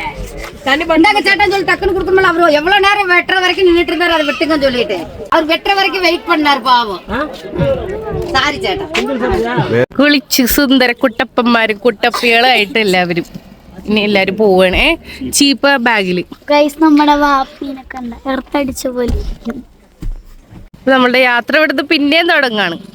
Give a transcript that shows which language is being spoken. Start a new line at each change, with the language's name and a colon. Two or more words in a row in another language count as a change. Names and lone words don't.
Tamil: சேட்டன் சொல்லி டக்குன்னு கொடுக்கணும்ல. அவரு எவ்வளவு நேரம் வெட்டுற வரைக்கும் நின்றுட்டு இருந்தாரு. அதை வெட்டுங்கன்னு சொல்லிட்டு அவர் வெட்டுற வரைக்கும் வெயிட் பண்ணாரு பாவம்.
Malayalam: സാരി ചേട്ടാ. കുളിച്ച് സുന്ദര കുട്ടപ്പന്മാരും കുട്ടപ്പികളായിട്ട് എല്ലാവരും ഇനി എല്ലാരും പോവാണേ. ചീപ്പ് ബാഗില് നമ്മുടെ വാപ്പിനെ കണ്ട എർത്തടിച്ച പോലെ. നമ്മളുടെ യാത്ര ഇവിടുന്ന് പിന്നെയും തുടങ്ങാണ്.